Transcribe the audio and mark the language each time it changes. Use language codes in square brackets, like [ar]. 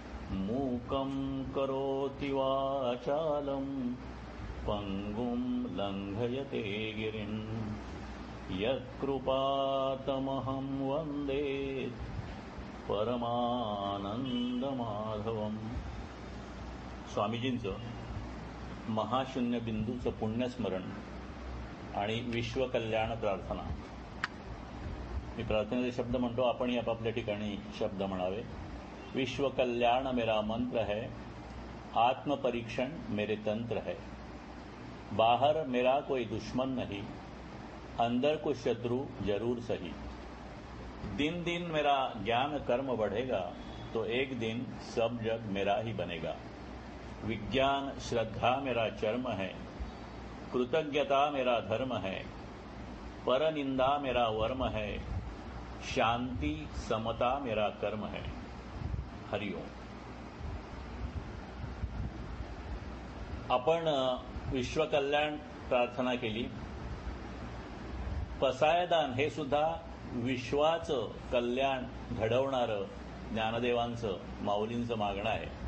[sa] मूकं करोति वाचालं पङ्गुं लङ्घयते गिरिं यत्कृपातमहं वन्दे परमानंदमाधवम. [mr] स्वामीजींचं महाशून्य बिंदूचं पुण्यस्मरण आणि विश्वकल्याण प्रार्थना. मी प्रार्थनेचे शब्द म्हणतो, आपणही आपापल्या ठिकाणी शब्द म्हणावे. [hi] विश्वकल्याण मेरा मंत्र है, आत्मपरीक्षण मेरे तंत्र है. बाहर मेरा कोई दुश्मन नहीं, अंदर को शत्रु जरूर सही. दिन दिन मेरा ज्ञान कर्म बढ़ेगा, तो एक दिन सब जग मेरा ही बनेगा. विज्ञान श्रद्धा मेरा चर्म है, कृतज्ञता मेरा धर्म है. परनिंदा मेरा वर्म है, शांति समता मेरा कर्म है. हरिओम. [mr] आपण विश्वकल्याण प्रार्थना केली. पसायदान हे सुद्धा विश्वाचं कल्याण घडवणारं ज्ञानदेवांचं, माऊलींचं मागणं आहे.